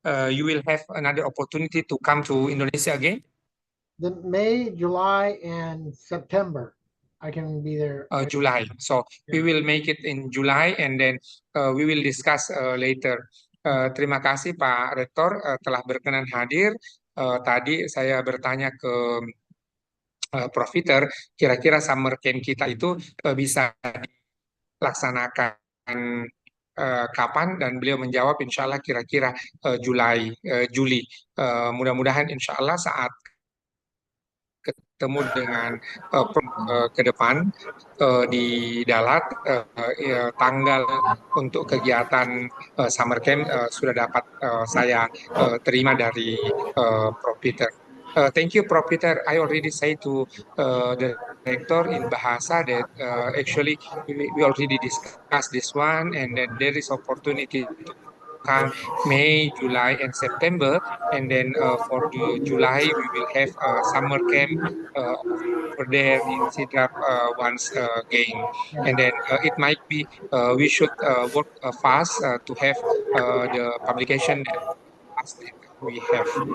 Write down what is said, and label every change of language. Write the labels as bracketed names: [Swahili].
[English] you will have another opportunity to come to Indonesia again? The May, July, and September, I can be there. July. So we will make it in July and then we will discuss later. [Indonesian] Terima kasih Pak Rektor telah berkenan hadir. Tadi saya bertanya ke Prof. Peter, kira-kira summer camp kita itu bisa dilaksanakan kapan? Dan beliau menjawab, insya Allah kira-kira Juli. Mudah-mudahan insya Allah saat ketemu dengan ke depan di Dalat, tanggal untuk kegiatan summer camp sudah dapat saya terima dari Prof. [English] Peter. Thank you, Prof. Peter. I already say to the director in Bahasa that actually we already discussed this one, and then there is opportunity to come May, July, and September, and then for the July we will have a summer camp over there in Sidrap once again, and then it might be we should work fast to have the publication fast that we have.